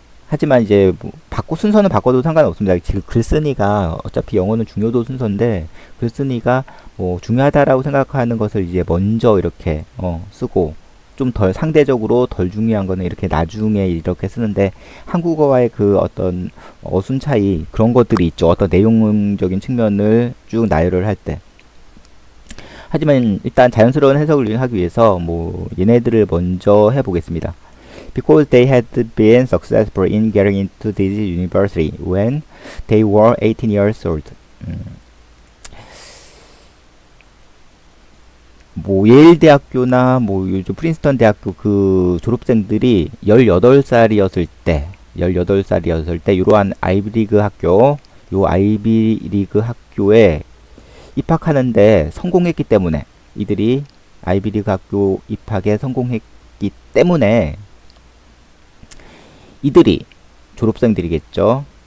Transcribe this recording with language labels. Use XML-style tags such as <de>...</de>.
<ko>하지만 이제 뭐 순서는 바꿔도 상관없습니다. 지금 글쓴이가 어차피 영어는 중요도 순서인데 글쓴이가 뭐 중요하다라고 생각하는 것을 이제 먼저 이렇게 쓰고 좀 덜 상대적으로 덜 중요한 거는 이렇게 나중에 이렇게 쓰는데 한국어와의 그 어떤 어순 차이 그런 것들이 있죠. 어떤 내용적인 측면을 쭉 나열을 할 때. 하지만 일단 자연스러운 해석을 하기 위해서 뭐 얘네들을 먼저 해보겠습니다.</ko> <en>Because they had been successful in getting into this university when they were 18 years old.</en> <ko>뭐 예일 대학교나 뭐 요즘 프린스턴 대학교 그 졸업생들이 18살이었을 때 이러한 아이비리그 학교, 요 아이비리그 학교에 입학하는데 성공했기 때문에 이들이 아이비리그 학교 입학에 성공했기 때문에 이들이 졸업생들이겠죠.</ko>